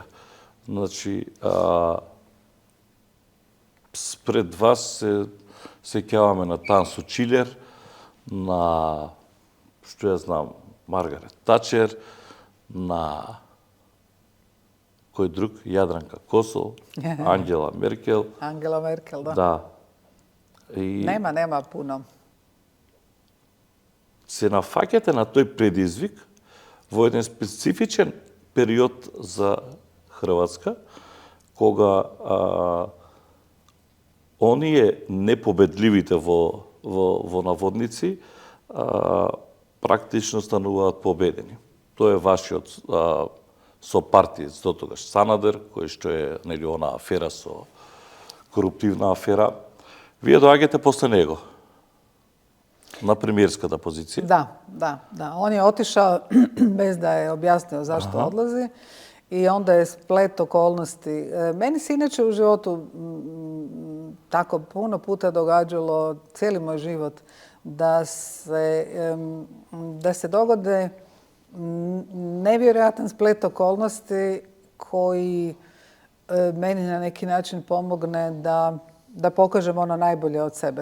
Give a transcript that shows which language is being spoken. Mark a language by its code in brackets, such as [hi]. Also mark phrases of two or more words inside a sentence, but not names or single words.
[mk] Значи, спред вас се сеќаваме на Тансу Чилер, на, што ја знам, Маргарет Тачер, на кој друг, Јадранка Косол, Ангела Меркел. [hr] Angela Merkel, da. [mk] Да. И [hr] Nema puno. [mk] се нафаќате на тој предизвик во еден специфичен период за Хрватска, кога оние непобедливите во наводници практично стануваат победени. Тоа е вашиот сопартиец до тогаш Санадер, кој што е нели она афера со коруптивна афера. Вие доаѓате после него на премиерската позиција. [hr] Da. On je otišao bez da je objasnio zašto odlazi i onda je splet okolnosti. Meni se inače u životu tako puno puta događalo, cijeli moj život, da se dogode nevjerojatan splet okolnosti koji meni na neki način pomogne da pokažem ono najbolje od sebe.